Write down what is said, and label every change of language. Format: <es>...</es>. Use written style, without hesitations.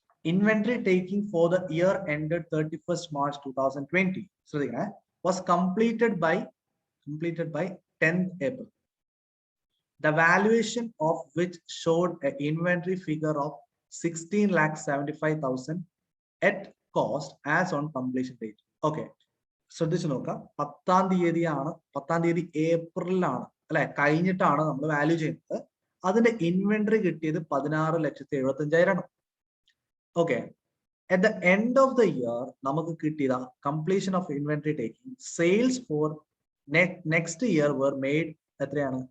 <en>Inventory taking for the year ended 31st March 2020 was completed by 10th April. The valuation of which showed an inventory figure of 16,75,000 at cost as on completion date.</en> <ml>Okay, ശ്രദ്ധിച്ചു നോക്കാം. 10th തീയതി ഏപ്രിലാണ് അല്ലെ, കഴിഞ്ഞിട്ടാണ് നമ്മൾ value ചെയ്യുന്നത്. അതിന്റെ inventory കിട്ടിയത് 16,75,000 ആണ്.</ml> <en>okay, at the end of the year</en> <ml>നമുക്ക് കിട്ടിയ</ml> <en>completion of inventory taking sales for next year were made</en> <ml>എത്രയാണ്?</ml>